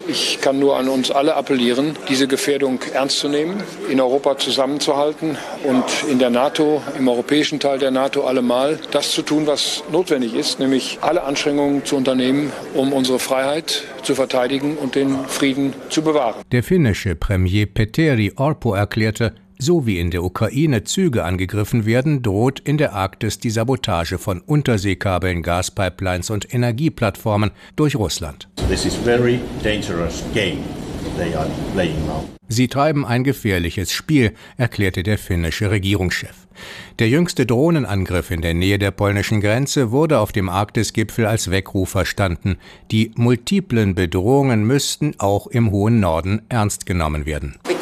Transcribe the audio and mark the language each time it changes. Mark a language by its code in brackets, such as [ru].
[de] Ich kann nur an uns alle appellieren, diese Gefährdung ernst zu nehmen, in Europa zusammenzuhalten und in der NATO, im europäischen Teil der NATO allemal, das zu tun, was notwendig ist, nämlich alle Anstrengungen zu unternehmen, um unsere Freiheit zu verteidigen und den Frieden zu bewahren. Der finnische Premier Petteri Orpo erklärte, so wie in der Ukraine Züge angegriffen werden, droht in der Arktis die Sabotage von Unterseekabeln, Gaspipelines und Energieplattformen durch Russland. [en] This is very dangerous game. [de] Sie treiben ein gefährliches Spiel, erklärte der finnische Regierungschef. Der jüngste Drohnenangriff in der Nähe der polnischen Grenze wurde auf dem Arktis-Gipfel als Weckruf verstanden. Die multiplen Bedrohungen müssten auch im hohen Norden ernst genommen werden.